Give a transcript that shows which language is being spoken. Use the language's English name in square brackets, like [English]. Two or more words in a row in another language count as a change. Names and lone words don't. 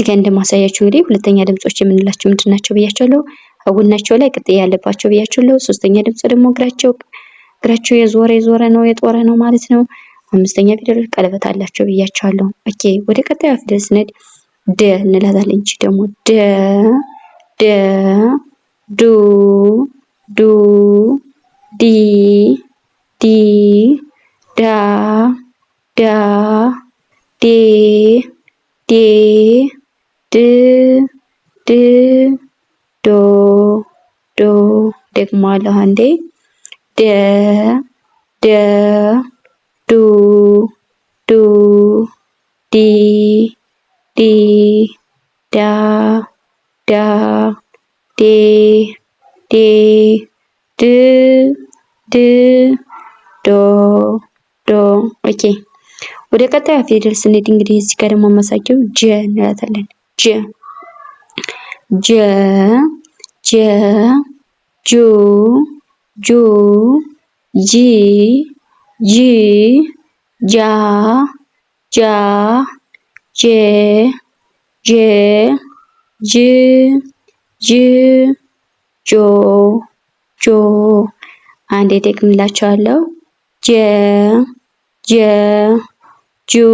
[Amharic] ጋር እንደማሳያችሁ እንግዲህ ሁለተኛ ድምጾች የምንላቸው ምንድናቸው ብያቸዋለሁ። ከጎናቸው ላይ ቅጥያ ያለባቸው ብያቸዋለሁ። ሶስተኛ ድምጽ ደግሞ እግራቸው የዞረ ነው የጦረ ነው ማለት ነው። አምስተኛ ፊደል ቀለበት አላቸው ብያቸዋለሁ። ኦኬ ወደ ቀጣዩ ፊደል ስንሄድ ደ እንላታለን። እቺ ደግሞ ደ፣ ዱ፣ ዲ፣ ዳ፣ ዴ፣ ድ፣ ዶ ደግሞአለሁ አንዴ ደ ደ ዱ ዱ ዲ ዲ ዳ ዳ ዴ ዴ ድ ድ ዶ ዶ። ኦኬ ወደ ቀጣዩ ፊደል ስንሄድ እንግዲህ እዚህ ጋር ደግሞ ማሳየው ጀ እንላታለን። ጀ ጀ ጀ ጁ ጁ ጂ ጂ ጃ ጃ ጄ ጄ ጅ ጅ ጆ ጆ። አንዴ ደግምላችኋለሁ። ጀ ጀ ጁ